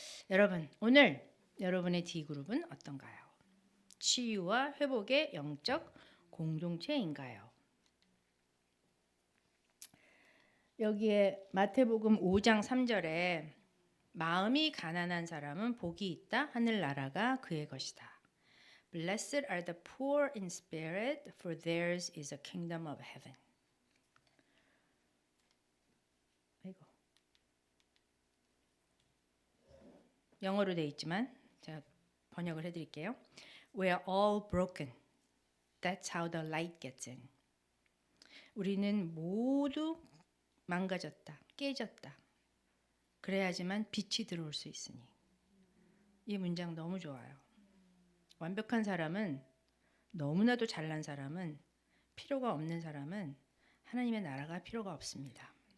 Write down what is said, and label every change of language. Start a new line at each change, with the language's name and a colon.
Korean: 여러분, 오늘 여러분의 D그룹은 어떤가요? 치유와 회복의 영적 공동체인가요? 여기에 마태복음 5장 3절에 마음이 가난한 사람은 복이 있다. 하늘나라가 그의 것이다.
English: Blessed are the poor in spirit, for theirs is the kingdom of heaven.
Korean: 아이고. 영어로 돼 있지만 제가 번역을 해드릴게요.
English: We are all broken. That's how the light gets in.
Korean: 우리는 모두 망가졌다, 깨졌다. 그래야지만 빛이 들어올 수 있으니. 이 문장 너무 좋아요. 완벽한 사람은, 너무나도 잘난 사람은, 필요가 없는 사람은 하나님의 나라가 필요가 없습니다.